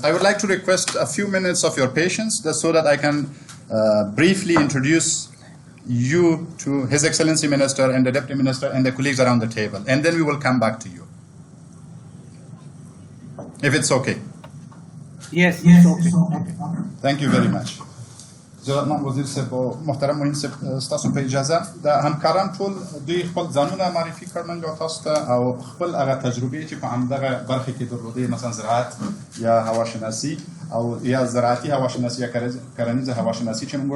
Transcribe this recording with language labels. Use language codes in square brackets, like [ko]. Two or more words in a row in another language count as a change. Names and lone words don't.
[en] I would like to request a few minutes of your patience just so that I can briefly introduce you to His Excellency Minister and the Deputy Minister and the colleagues around the table, and then we will come back to you. If it's okay. Yes, it's okay. Thank you very much. [ps] جناب وزیر صاحب او محترم معین صاحب تاسو په اجازه د همکاران ټول دوی خپل ځانونه معرفي کړل او تاسو ته او خپل هغه تجربې چې په همدغه برخه کې درلودې مثلا زراعت یا هواشناسي او یا زراعتي هواشناسي یا کرنیزه هواشناسي چې موږ